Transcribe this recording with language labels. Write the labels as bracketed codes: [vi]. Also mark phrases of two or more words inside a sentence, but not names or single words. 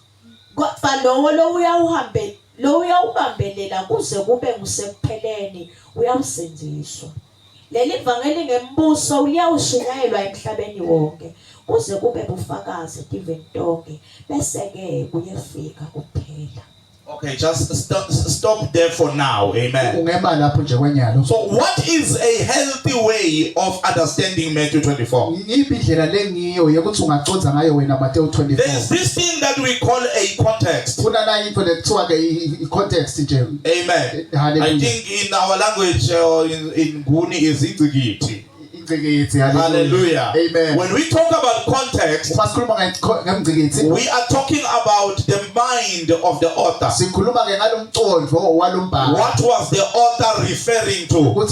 [ss] Kodwa lo uyawubambelela kuze kube ngusekupheleni uyawusenziswa. Leli vangeli ngembuso liyawushunyayelwa emhlabeni wonke kuze kube bufakazi tiveni tonke bese ke kuyefika kuphela. [en] Okay, just stop there for now. Amen. [ss] Ungema lapho nje kwenyalo. [en] So what is a healthy way of understanding Matthew 24? [ss] Ngiphi indlela lengiyo yokuthi ungaconza ngayo wena Mateyu 24? [en] There is this thing that we call a context. [ss] Kuna na into lekuthiwa ke i-context nje. Amen. Hallelujah. [en] I think in our language in Nguni is igcikiti. Hallelujah. Amen. When we talk about context, we are talking about the mind of the author. What was the author referring to?